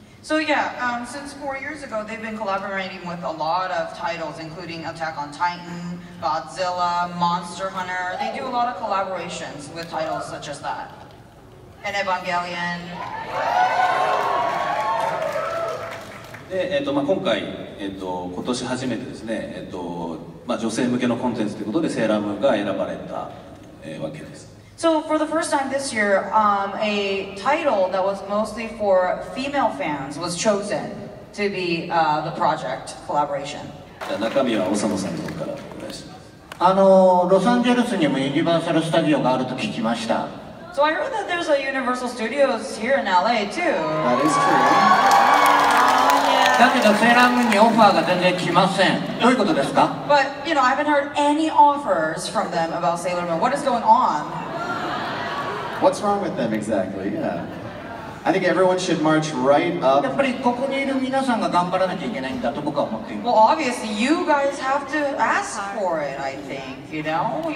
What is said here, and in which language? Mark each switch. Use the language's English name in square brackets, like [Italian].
[English] So yeah, since 4 years ago, they've been collaborating with a lot of titles, including Attack on Titan, Godzilla, Monster Hunter. They do a lot of collaborations with titles such as that. And Evangelion. [Japanese] で、今回、今年初めてですね、女性向けのコンテンツということでセーラームーンが選ばれた、わけです。 [English] So for the first time this year, a title that was mostly for female fans was chosen to be the project collaboration. [Japanese] 中身はおさまさんの方からお願いします。ロサンゼルスにもユニバーサル・スタジオがあると聞きました。 [English] So I heard that there's a Universal Studios here in LA too. That is true. [Japanese] だけどセーラームーンにオファーが全然来ません。どういうことですか？ [English] But I haven't heard any offers from them about Sailor Moon. What is going on? What's wrong with them exactly? Yeah. I think everyone should march right up. [Japanese] やっぱりここにいる皆さんが頑張らなきゃいけないんだと僕は思っています。 [English] Well, obviously, you guys have to ask for it, I think, you know?